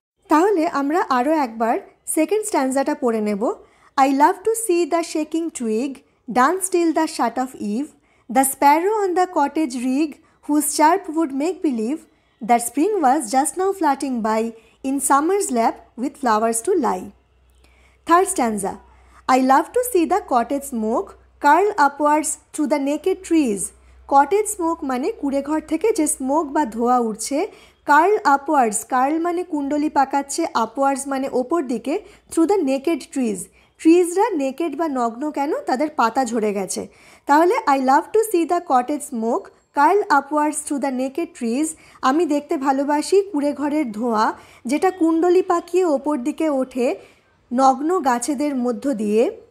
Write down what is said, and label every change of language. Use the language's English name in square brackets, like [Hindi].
[Bangla] তাহলে আমরা আরও একবার সেকেন্ড স্ট্যান্জাটা পড়ে নেব। [English] I love to see the shaking twig dance till the shut of eve, the sparrow on the cottage rig whose chirp would make believe that spring was just now flirting by in summer's lap with flowers to lie. Third stanza. I love to see the cottage smoke curl upwards through the naked trees. Cottage smoke [Bangla] মানে কুড়ে ঘর থেকে যে smoke বা ধোঁয়া উঠছে, [English] curl upwards, [Bangla] curl মানে কুণ্ডলি পাকাচ্ছে, upwards মানে ওপর দিকে, [English] through the naked trees, [Bangla] ট্রিজরা naked বা নগ্ন কেন? তাদের পাতা ঝরে গেছে। তাহলে [English] I love to see the cottage smoke curl upwards through the naked trees, [Bangla] আমি দেখতে ভালোবাসি কুঁড়ে ঘরের ধোঁয়া যেটা কুণ্ডলি পাকিয়ে ওপর দিকে ওঠে নগ্ন গাছেদের মধ্য দিয়ে।